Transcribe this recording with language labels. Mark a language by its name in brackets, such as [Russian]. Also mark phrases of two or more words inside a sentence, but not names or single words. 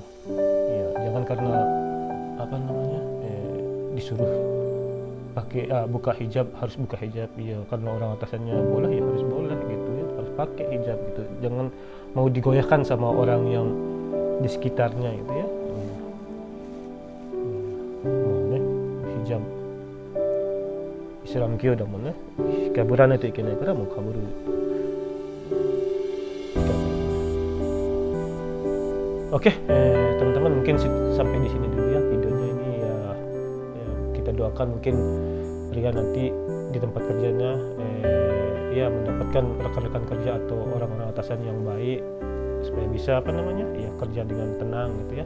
[Indonesian] Ya, jangan karena apa namanya disuruh pakai buka hijab harus buka hijab ya, karena orang atasannya boleh ya harus boleh gitu ya, harus pakai hijab gitu. Jangan mau digoyahkan sama orang yang di sekitarnya gitu ya. [Japanese] Hijab Islam 教だもんね。かぶらないといけないからもうかぶる。 [Indonesian] Oke, teman-teman mungkin sampai di sini dulu ya videonya ini ya kita doakan mungkin Ria nanti di tempat kerjanya ya mendapatkan rekan-rekan kerja atau orang-orang atasan yang baik supaya bisa apa namanya ya kerja dengan tenang gitu ya.